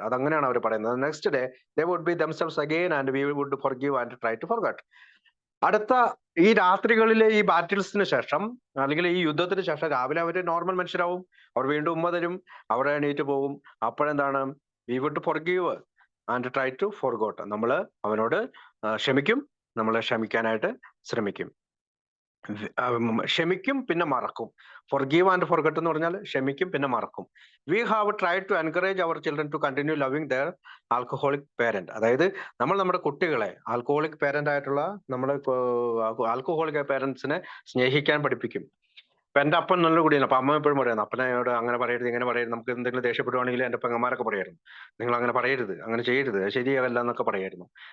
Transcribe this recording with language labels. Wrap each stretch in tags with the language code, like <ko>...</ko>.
<ml>അതങ്ങനെയാണ് അവർ പറയുന്നത്.</ml> <en>Next day they would be themselves again and we would forgive and try to forget.</en> <ml>അടുത്ത ഈ രാത്രികളിലെ ഈ ബാറ്റിൽസിന് ശേഷം, അല്ലെങ്കിൽ ഈ യുദ്ധത്തിന് ശേഷം രാവിലെ അവര് നോർമൽ മനുഷ്യരാവും. അവർ വീണ്ടും ഉമ്മ തരും, അവർ എണീറ്റ് പോകും. അപ്പോഴെന്താണ്?</ml> <en>we would forgive and try to forget.</en> <ml>നമ്മള് അവനോട് ക്ഷമിക്കും, നമ്മളെ ക്ഷമിക്കാനായിട്ട് ശ്രമിക്കും. ക്ഷമിക്കും പിന്നെ മറക്കും.</ml> <en>forgive and forget</en> <ml>എന്ന് പറഞ്ഞാൽ ക്ഷമിക്കും പിന്നെ മറക്കും.</ml> <en>we have tried to encourage our children to continue loving their alcoholic parent.</en> <ml>അതായത് നമ്മൾ നമ്മുടെ കുട്ടികളെ ആൽക്കഹോളിക് പാരന്റ് ആയിട്ടുള്ള നമ്മുടെ ആൽക്കഹോളിക് പാരന്റ്സിനെ സ്നേഹിക്കാൻ പഠിപ്പിക്കും. ഇപ്പൊ എന്റെ അപ്പൻ നല്ല കുടിയാണ്. അപ്പൊ അമ്മ എപ്പോഴും പറയുന്നു, അപ്പനോട് അങ്ങനെ പറയരുത്, ഇങ്ങനെ പറയരുത്. നമുക്ക് എന്തെങ്കിലും ദേഷ്യപ്പെടുവാണെങ്കിൽ എന്റെ പെങ്ങന്മാരൊക്കെ പറയായിരുന്നു, നിങ്ങൾ അങ്ങനെ പറയരുത്, അങ്ങനെ ചെയ്യരുത്, ശരിയാവല്ല എന്നൊക്കെ പറയായിരുന്നു.</ml>